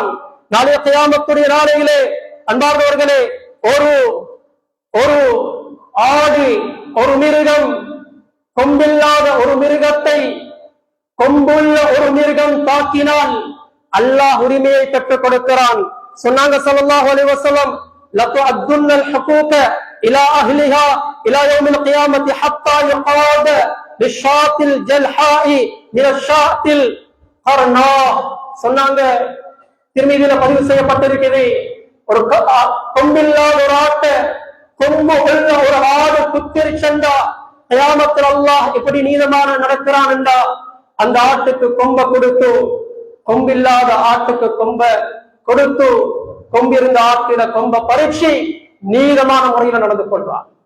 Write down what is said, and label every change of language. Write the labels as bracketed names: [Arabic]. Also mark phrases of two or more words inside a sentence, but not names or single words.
[Tamil] நாளைய கியாமத்துடைய நாளையிலே அன்பார்ந்தவர்களே, ஒரு ஆடு, ஒரு மிருகம், கொம்பில்லாத ஒரு மிருகத்தை கொம்புள்ள ஒரு மிருகம் தாக்கினால் அல்லாஹ் உரிமையை பெற்றுக் கொடுக்கிறான். [Arabic] சொன்னாங்க صلى الله عليه وسلم لتؤدن الحقوق إلى أهلها إلى يوم القيامة حتى يقاد بالشاة الجلحاء من الشاة القرناء. [Tamil] சொன்னாங்க, திருமீதியில பதிவு செய்யப்பட்டிருக்கிறது, ஒரு கொம்பில்லாத ஒரு ஆட்டை கொம்பு உள்ள ஒரு ஆடு குத்திருச்சண்டா கியாமத்தில் அல்லாஹ் எப்படி நீதமான நடக்கிறான் என்றா, அந்த ஆட்டுக்கு கொம்ப கொடுத்து, கொம்பில்லாத ஆட்டுக்கு கொம்ப கொடுத்து, கொம்பிருந்த ஆட்டில கொம்ப பரீட்சை நீதமான முறையில் நடந்து கொள்வான்.